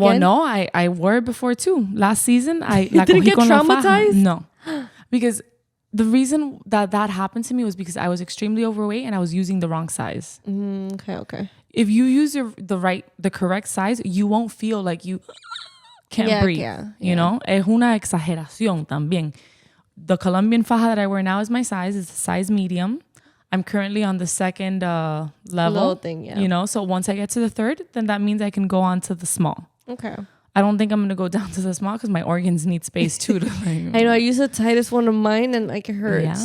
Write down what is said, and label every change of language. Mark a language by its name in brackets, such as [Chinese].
[English] Well, no, I wore it before too. Last season, I didn't get traumatized? No, because the reason that happened to me was because I was extremely overweight and I was using the wrong size. Okay. If you use the correct size, you won't feel like you can't breathe. You know, [Spanish] es una exageración también. [English] The Colombian faja that I wear now is my size. It's a size medium. I'm currently on the second level. Little thing, You know, so once I get to the third, then that means I can go on to the small. Okay. I don't think I'm going to go down to the small because my organs need space too. I know. I use the tightest one of mine and like it hurts.